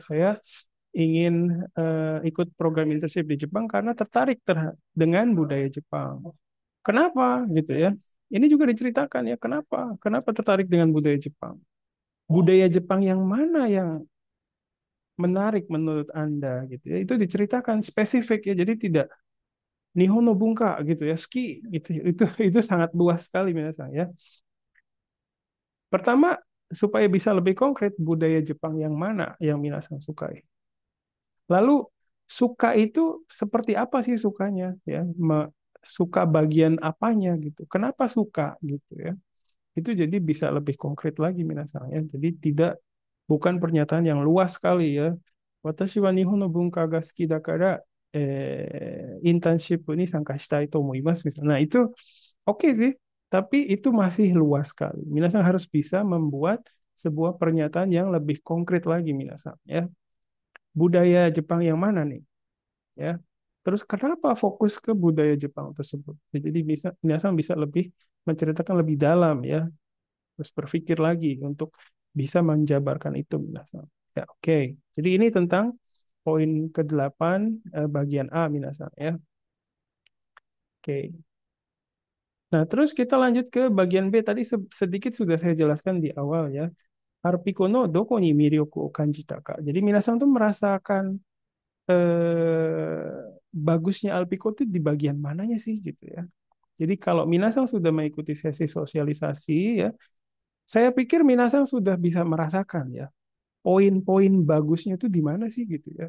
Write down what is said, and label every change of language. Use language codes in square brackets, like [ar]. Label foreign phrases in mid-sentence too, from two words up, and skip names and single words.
[id] Saya ingin ikut program internship di Jepang karena tertarik dengan budaya Jepang. Kenapa gitu ya? Ini juga diceritakan ya, kenapa? Kenapa tertarik dengan budaya Jepang? Budaya Jepang yang mana yang menarik menurut Anda gitu ya? Itu diceritakan spesifik ya. Jadi tidak [ja] 日本の文化 [id] gitu ya, ski gitu. Itu sangat luas sekali minasang ya. Pertama, supaya bisa lebih konkret budaya Jepang yang mana yang minasang sukai. Lalu suka itu seperti apa sih sukanya ya? Suka bagian apanya gitu. Kenapa suka gitu ya? Itu jadi bisa lebih konkret lagi minasang ya. Jadi tidak bukan pernyataan yang luas sekali ya. [ja] 私は日本の文化が好きだからインターンシップに参加したいと思います misalnya. [id] Nah, itu oke sih, tapi itu masih luas sekali. Minasang harus bisa membuat sebuah pernyataan yang lebih konkret lagi minasang ya. Budaya Jepang yang mana nih? Ya. Terus kenapa fokus ke budaya Jepang tersebut? Jadi minasang bisa lebih menceritakan lebih dalam ya, terus berpikir lagi untuk bisa menjabarkan itu minasang. Ya, oke. Jadi ini tentang poin ke-8 bagian A minasang ya. Oke. Nah, terus kita lanjut ke bagian B. Tadi sedikit sudah saya jelaskan di awal ya. [ja] アルピコのどこに魅力を感じたか. [id] Jadi minasang tuh merasakan bagusnya Alpiko itu di bagian mananya sih gitu ya. Jadi kalau Minasang sudah mengikuti sesi sosialisasi ya, saya pikir Minasang sudah bisa merasakan ya poin-poin bagusnya itu di mana sih gitu ya.